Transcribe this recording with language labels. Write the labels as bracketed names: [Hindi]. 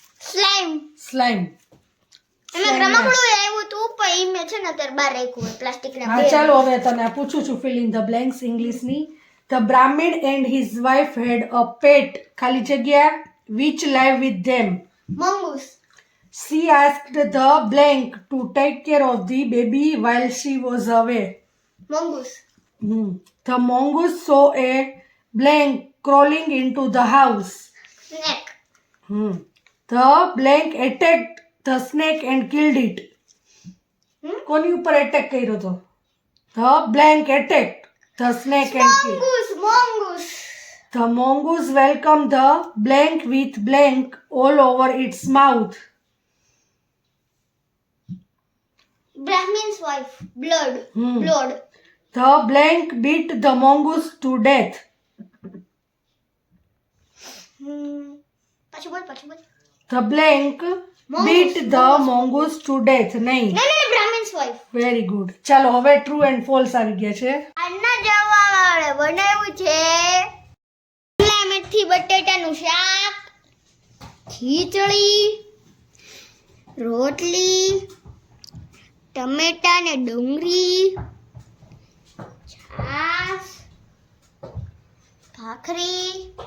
[English] Slime. Slime. [Gujarati] એમાં રમકડું આવ્યું તું, પણ ઈ મેં છે ને અત્યારે બહાર રાખ્યું હોય પ્લાસ્ટિકના. હા ચાલો હવે તને આ પૂછું છું [English] Fill in the blanks ઇંગ્લિશની. The Brahmin and his wife had a pet, [Gujarati] ખાલી જગ્યા, [English] Which live with them. Mongoose. She asked the blank to take care of the baby while she was away. Mongoose. The mongoose saw a blank crawling into the house. Snake. The blank attacked the snake and killed it. [Gujarati] કોની ઉપર attack કર્યો હતો? [English] The blank attack the snake and kill. Mongoose. The mongoose welcomed the blank with blank all over its mouth. Brahmin's wife. Blood. Hmm. Blood. The blank beat the mongoose to death. [Gujarati] પાછું બોલ. [English] The blank beat the mongoose to death. [Gujarati] નહીં. નહીં, [English] Brahmin's wife. Very good. [Gujarati] ચાલો હવે true and false આવી ગયા છે. આજના જમવામાં બનાવ્યું છે શિમલા મિર્ચી બટેટાનું શાક, ખીચડી, રોટલી, ટમેટા ને ડુંગળી, છાશ, ભાખરી,